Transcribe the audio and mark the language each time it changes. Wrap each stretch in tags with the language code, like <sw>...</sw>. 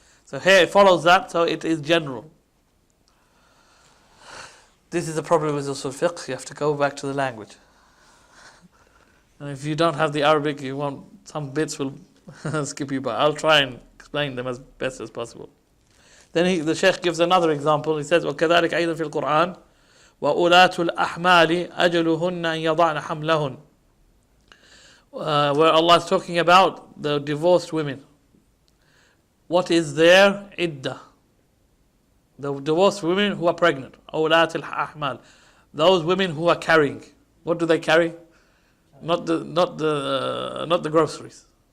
<en>So here it follows that, so it is general. This is the problem with Usool Fiqh. You have to go back to the language. And if you don't have the Arabic, you won't, some bits will skip you by. I'll try and explain them as best as possible. Then the Shaykh gives another example. He says,</en> <ar>وَكَذَلِكَ أَيْضًا فِي الْقُرْآنِ وَأُولَاتُ الْأَحْمَالِ أَجَلُهُنَّ أَنْ يَضَعْنَ حَمْلَهُنَّ.</ar> <en>Where Allah is talking about the divorced women. What is their iddah? The divorced women who are pregnant.</en> <ar>أُولَاتُ الْأَحْمَالِ.</ar> <en>Those women who are carrying. What do they carry? Not the groceries.</en>